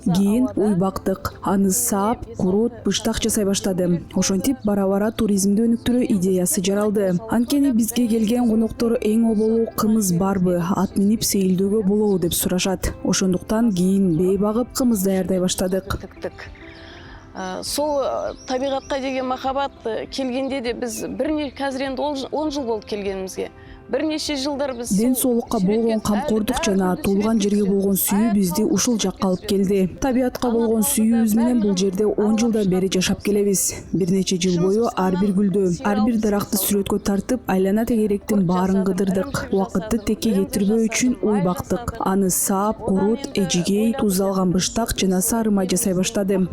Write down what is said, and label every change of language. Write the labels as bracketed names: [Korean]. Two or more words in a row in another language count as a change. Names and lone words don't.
[Kyrgyz] Кийин уй бактык. Аны саап, курут, быштак жасай баштадым. Ошентип бара-бара туризмди өнүктүрүү идеясы жаралды. Анткени бизге келген коноктор эң оболу кымыз барбы, ат минип сейилдөөгө болобу деп сурашат. Ошондуктан кийин бээ багып кымыз даярдай баштадык. [Kazakh] Сол табиғатқа деген махаббат келгенде де біз қазір енді 10 жыл болды келгенімізге. Бірнеше жылдар біз [Kyrgyz] ден соолукка болгон камкордук жана туулган жерге болгон сүйүү бизди ушул жакка алып келди. Табиатка болгон сүйүүбүз менен бул жерде 10 жылдан бери жашап келебиз. Бир нече жыл бою ар бир гүлдү, ар бир даракты сүрөткө тартып, айлана тегеректин баарын кыдырдык. Убакытты текке кетирбөө үчүн уй бактык. Аны саап, курут, эжигей, туздалган быштак жана сары май жасай баштадым.